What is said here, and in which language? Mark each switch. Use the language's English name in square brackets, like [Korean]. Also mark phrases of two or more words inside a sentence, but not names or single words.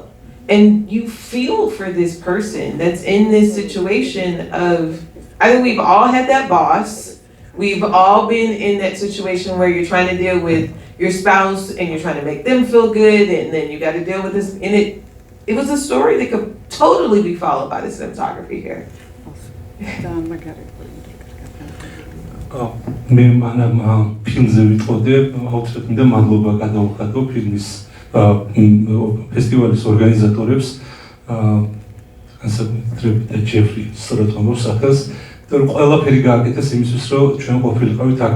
[English] And you feel for this person that's in this situation of, I think we've all had that boss. We've all been in that situation where you're trying to deal with your spouse and you're trying to make them feel good, and then you got to deal with this. And it was a story that could totally be followed by the cinematography here. [Georgian] მე მანამ ფილმზე ვიტყოდე, აუცილებლად მინდა მადლობა გადავუხადო ფილმის ფესტივალის ორგანიზატორებს, განსაკუთრებით ჯეფრი სწორად ამბობს ახალს, რომ ყველაფერი გააკეთეს იმისთვის, რომ ჩვენ ყოფილიყავით აქ.